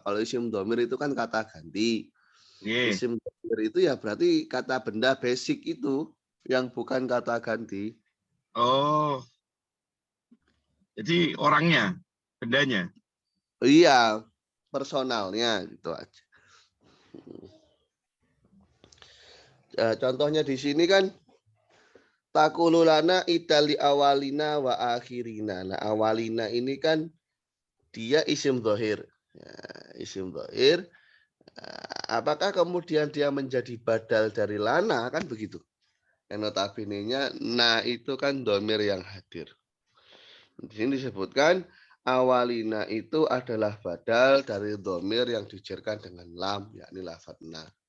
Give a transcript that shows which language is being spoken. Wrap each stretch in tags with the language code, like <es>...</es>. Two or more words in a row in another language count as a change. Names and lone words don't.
<id>Kalau isim domir itu kan kata ganti. Isim dohir itu ya berarti kata benda basic itu yang bukan kata ganti. Oh, jadi orangnya, bendanya. Iya, personalnya gitu aja. Contohnya di sini kan</id> <ar>تكون لنا عيدا لأولنا وآخرنا.</ar> <id>Nah, awalina ini kan dia isim dohir. Ya, isim dohir. Apakah kemudian dia menjadi badal dari lana? Kan begitu. Yang notabene-nya, nah itu kan domir yang hadir. Di sini disebutkan awalina itu adalah badal dari domir yang dijerkan dengan lam, yakni lafadz na.</id>